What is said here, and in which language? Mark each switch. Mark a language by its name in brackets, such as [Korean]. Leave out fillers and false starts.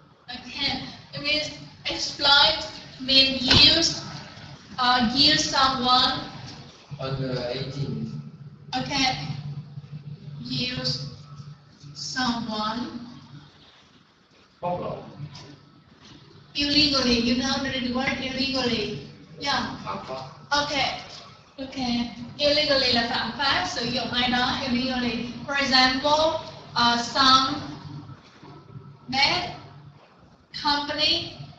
[English] Okay, it means exploit means use someone. Under 18. Okay, use someone Problem. illegally. You know the word illegally. Yeah. Okay. Okay. [Vietnamese] Illegally là phạm pháp, sử dụng ai đó illegally. [English] For example, some bad company